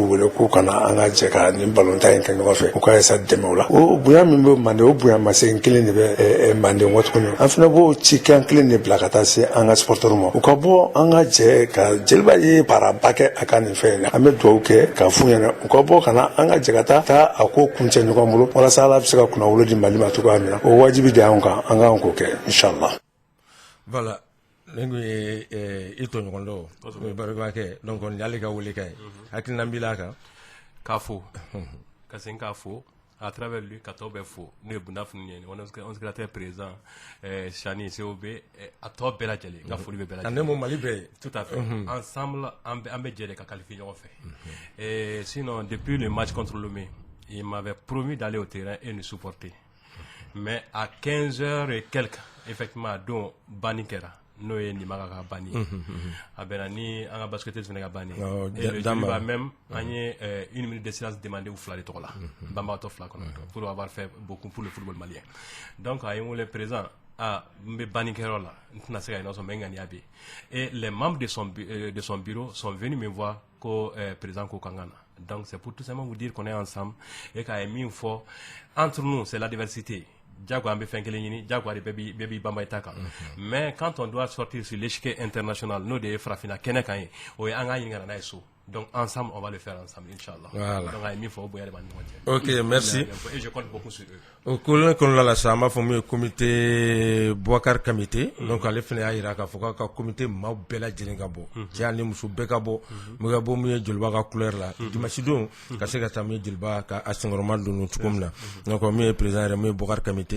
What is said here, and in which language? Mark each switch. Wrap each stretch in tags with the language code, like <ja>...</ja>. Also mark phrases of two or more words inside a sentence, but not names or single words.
<bm>wele k'u kana an ka jɛ ka nin balontan in kɛ ɲɔgɔn fɛ u ka ɛsa dɛmɛ o la o bonya min bɛ mande o bonya masegin kelen de bɛ manden kɔ tuguni an fana b'o cikan kelen de bila ka taa se an ka supporters ma u ka bɔ an ka jɛ ka jeliba ye baaraba kɛ a ka nin fɛn in na an bɛ dugawu kɛ k'a f'u ɲɛna u ka bɔ ka na an ka jɛ ka taa a ko kuncɛ ɲɔgɔn bolo walasa ala bɛ se ka kunnawolo di mali ma cogoya min na o wajibi de y'anw kan an k'an k'o kɛ inshallah.</bm> <fr>Voilà.</fr> <bm>Ne ko i tɔɲɔgɔn dɔ o ye barika kɛ donc ni y'ale ka wele kɛ hakilina b'i la kan k'a fo ka segin k'a fo</bm> <fr>à travers lui</fr> <bm>ka tɔw bɛɛ fo n'o ye Bunda Fununi ye</bm> <fr>on secrétaire président</fr> <bm>Chani COB a tɔ bɛɛ lajɛlen n ka foli bɛ bɛɛ lajɛlen. Ne mo Mali bɛɛ</bm> <fr>tout à fait ensemble</fr> <bm>an bɛ jɛ de ka qualifier ɲɔgɔn fɛ</bm> <fr>sinon depuis le match contre Lomé il m'avait promis d'aller au terrain et nous supporter mais à 15h et quelques effectivement</fr> <bm>don banni kɛra n'o ye Nimaga ka banni a bɛnna ni an ka basketteuse fana ka banni</bm> <fr>et le Djoliba même</fr> <bm>an ye</bm> <fr>une minute de silence demandé</fr> <bm>u fila de tɔgɔ la banbagatɔ fila kɔnɔ</bm> <fr>pour avoir fait beaucoup pour le football malien</fr> <bm>donc a ye n wele présent n bɛ banni kɛyɔrɔ la n tɛna se ka ɲinɛ sɔn mais n ŋaniya bɛ</bm> <fr>et les membres de son bureau sont venus me voir</fr> <bm>ko président ko kan ka na</bm> <fr>donc c'est pour tout simplement vous dire qu'on est ensemble et</fr> <bm>k'a ye min fɔ</bm> <fr>entre nous c'est la diversité.</fr> <bm>Diago ambe fait ɲini Diago de bɛɛ b'i banba i ta kan</bm> <fr>mais quand on doit sortir sur l'échiquier international</fr> <bm>n'o de ye farafina kɛnɛ kan ye o ye an k'a ɲini ka na n'a ye so</bm> <fr>donc ensemble on va le faire ensemble inchallah. Voilà.</fr> <bm>Donc a ye min fɔ o bonya de b'an ni ɲɔgɔn cɛ.</bm> <fr>Ok merci. Et je compte beaucoup sur eux.</fr> <bm>O kolon kɔnɔna la sa an b'a fɔ min ye comité Boubacar Kamite donc ale fana y'a jira k'a fɔ k'a ka comité maaw bɛɛ lajɛlen ka bɔ cɛ ani muso bɛɛ ka bɔ min ka bɔ min ye jeliba ka couleur la dimanche don ka se ka taa min ye jeliba ka a senkɔrɔma don cogo min na donc min ye président yɛrɛ min ye Boubacar Kamite</bm>